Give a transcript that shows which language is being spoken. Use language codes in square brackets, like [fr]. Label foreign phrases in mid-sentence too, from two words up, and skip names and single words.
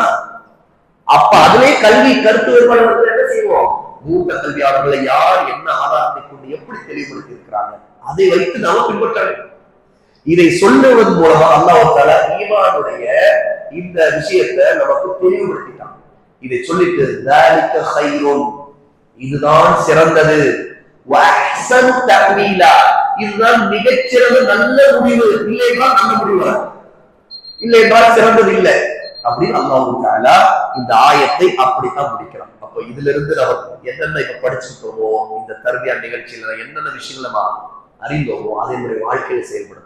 [ta] அப்ப அதிலே கல்வி கருத்து வேறுபாடு என்ன செய்வோம்? மூத்த கல்வியாளர்களை யார் என்ன ஆதாரத்தை கொண்டு எப்படி தெளிவுபடுத்தி இருக்கிறாங்க அதை வைத்து நாம பின்பற்ற வேண்டும். இதை சொல்லுவதன் மூலமா [ar] الله تعالى [ta] ஈமானுடைய இந்த விஷயத்தை நமக்கு தெளிவுபடுத்திட்டான். இதை சொல்லிட்டு [ar] ذلك خير, [ta] இதுதான் சிறந்தது, [ar] واحسن تأويلا, [ta] இதுதான் மிகச்சிறந்த நல்ல முடிவு, இல்லை என்றால் நல்ல முடிவு, இல்லை என்றால் சிறந்தது இல்லை அப்படின்னு [ar] الله تعالى [ta] இந்த ஆயத்தை அப்படித்தான் முடிக்கிறான். அப்ப இதுல இருந்து நம்ம என்னென்ன இப்ப படிச்சுட்டோமோ, இந்த தர்பியா நிகழ்ச்சியில என்னென்ன விஷயங்கள் நம்ம அறிந்தோமோ அதை நம்முடைய வாழ்க்கையில செயல்படுத்தணும்.